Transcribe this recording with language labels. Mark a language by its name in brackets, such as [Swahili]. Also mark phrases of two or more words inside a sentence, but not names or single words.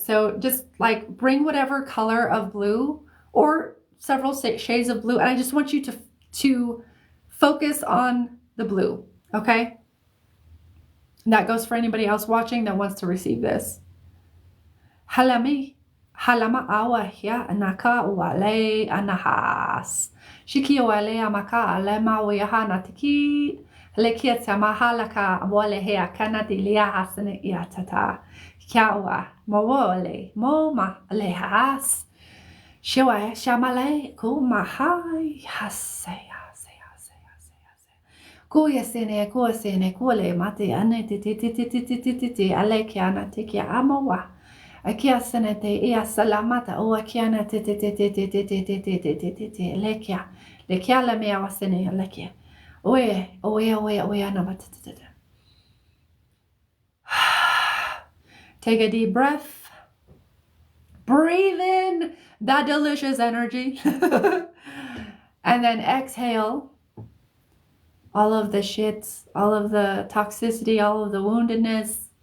[English] So just like bring whatever color of blue or several shades of blue, and I just want you to focus on the blue, okay? And that goes for anybody else watching that wants to receive this. Halami, Halama awa hia anaka wale anahas. Shiki wale amaka alema wiaha natiki. Lekia tamahalaka wale hea kanati lia hasane iatata. Kiawa mawole moma lehas. Shewa shamale kumahai hase. Kuya sene kule mate ane ti ale kiana te kia amawa. Akia sene te ia salamata o akiana te lekia. Lekia la mea wasene lekia. Oe anamata. Take a deep breath. Breathe in that delicious energy. And then exhale all of the shit, all of the toxicity, all of the woundedness.